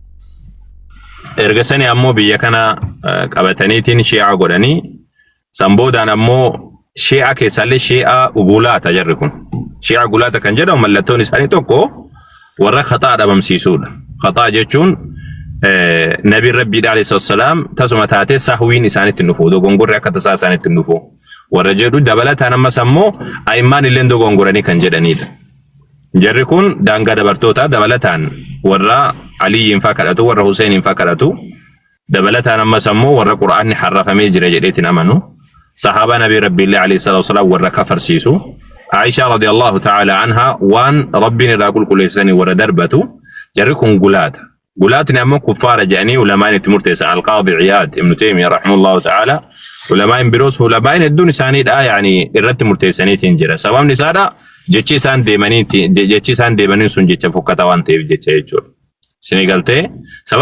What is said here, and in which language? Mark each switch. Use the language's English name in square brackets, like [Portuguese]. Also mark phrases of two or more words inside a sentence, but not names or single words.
[Oromo] erga sani ammoo biyya kana qabataniitiin Shi'aa godhanii samboodaan ammoo Shi'aa keessallee Shi'aa ugulaata jarri kun Shi'aa ugulaata kan jedhamu mallattoon isaanii tokko warra khataa dhabamsiisuudha khataa jechuun nabiin rabbiidha [Arabic] عليه السلام [Oromo] tasuma taatee sahwiin isaanitti dhufu dogongorri akka tasaa isaanitti dhufu warra jedhu dabalataan ammas ammoo a'immaan illee dogongoranii kan jedhanidha jarri kun daangaa dabartoota dabalataan warra Aliyin faa kadhatu warra Huseinin faa kadhatu dabalataan ammas ammoo warra Qur'aanni harrafamee jira jedheetiin amanu sahaba nabi rabbiillee [Arabic] عليه الصلاة والسلام [Oromo] warra kafarsiisu Aisha radiyallahu [Arabic] تعالى عنها [Oromo] waan rabbiin irraa qulqulleessanii warra darbatu jarri kun gulaatni ammoo kuffaara jedhanii ulamaan itti murteessan Al-Qaadi Iyaad Ibn Taymiyyah [Arabic] رحمه الله تعالى [Oromo] ulamaan biroos ulamaan hedduun isaaniidha yaani irratti murteessaniitiin jira sababni isaadha jechi isaan deemanii sun jecha fokkata waan ta'eef jecha jechuudha isin galtee sababa